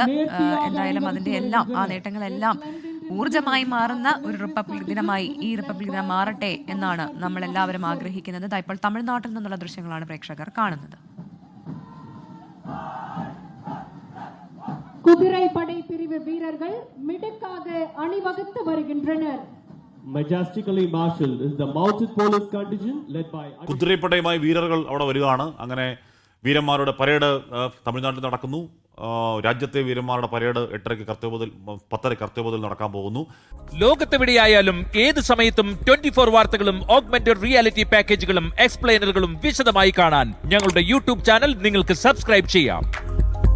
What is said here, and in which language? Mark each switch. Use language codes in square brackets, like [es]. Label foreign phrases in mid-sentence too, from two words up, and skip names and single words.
[ml] എന്തായാലും അതിന്റെ എല്ലാം ആ നേട്ടങ്ങളെല്ലാം ഊർജ്ജമായി മാറുന്ന ഒരു റിപ്പബ്ലിക് ദിനമായി ഈ റിപ്പബ്ലിക് ദിനം മാറട്ടെ എന്നാണ് നമ്മൾ എല്ലാവരും ആഗ്രഹിക്കുന്നത്. ഇപ്പോൾ തമിഴ്നാട്ടിൽ നിന്നുള്ള ദൃശ്യങ്ങളാണ് പ്രേക്ഷകർ കാണുന്നത്. [ta] കുതിരൈപ്പടை பிரிவு வீரர்கள் மிடுக்காக அணிவகுத்து வருகின்றனர். [en] Majestically marshaled is the mounted police contingent led by [ml] കുതിരപ്പടയുമായി വീരர்கள் അവിടെ വരികയാണ്. അങ്ങനെ വീരന്മാരുടെ പരേഡ് തമിഴ്നാട്ടിൽ നടക്കുന്നു. രാജ്യത്തെ വീരന്മാരുടെ പരേഡ് 10:30 കർത്തവ്യപഥത്തിൽ നടക്കാൻ പോകുന്നു. ലോകത്തെവിടെയായാലും ഏത് സമയത്തും 24 വാർത്തകളും [en] augmented reality [ml] പാക്കേജുകളും എക്സ്പ്ലെയിനറുകളും വിശദമായി കാണാൻ ഞങ്ങളുടെ [en] YouTube channel [ml] നിങ്ങൾക്ക് സബ്സ്ക്രൈബ് ചെയ്യാം.